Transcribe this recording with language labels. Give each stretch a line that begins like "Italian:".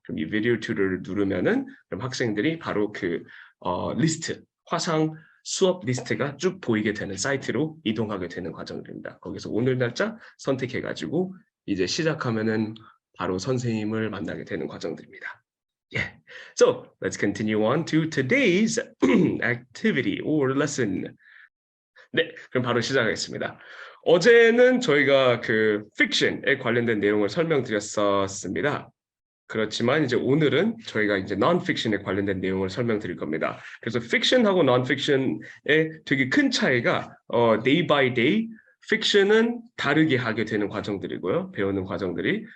Korean: 그럼 이 video tutor를 누르면은 그럼 학생들이 바로 그 리스트, 화상 수업 리스트가 쭉 보이게 되는 사이트로 이동하게 되는 과정입니다. 거기서 오늘 날짜 선택해가지고 이제 시작하면은 바로 선생님을 만나게 되는 과정들입니다.
English: Yeah. So let's continue on to today's activity or lesson.
Korean: 네, 그럼 바로 시작하겠습니다. 어제는 저희가 그 픽션에 관련된 내용을 설명드렸었습니다. 그렇지만 이제 오늘은 저희가 이제 non-fiction에 관련된 내용을 설명드릴 겁니다. 그래서 fiction하고 non-fiction의 되게 큰 차이가
English: day by day,
Korean: fiction은 다르게 하게 되는 과정들이고요. 배우는 과정들이.